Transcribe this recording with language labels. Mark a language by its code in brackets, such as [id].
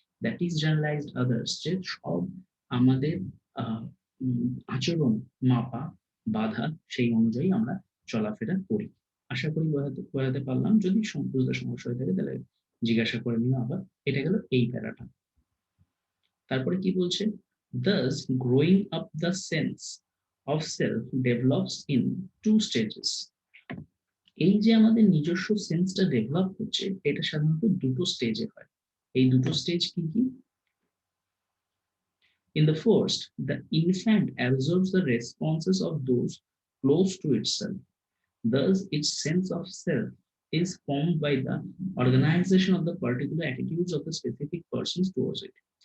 [bn] That is generalised others, যে সব আমাদের আহ, আচরণ মাপা বাধা, সেই অনুযায়ী আমরা চলাফেরা করি। আশা করি বোঝাতে পারলাম। যদি বুঝতে সমস্যা হয়ে থাকে তাহলে জিজ্ঞাসা করে নিও আবার। এটা গেল এই প্যারাটা। তারপরে কি বলছে, [en] thus growing up the sense of self develops in two stages. [bn] এই যে আমাদের নিজস্ব সেন্সটা ডেভেলপ হচ্ছে, এটা সাধারণত দুটো স্টেজে হয়। এই দুটো স্টেজ কি কি? [en] In the first, the infant absorbs the responses of those close to itself. Thus, its sense of self is formed by the organization of the particular attitudes of the specific persons towards it.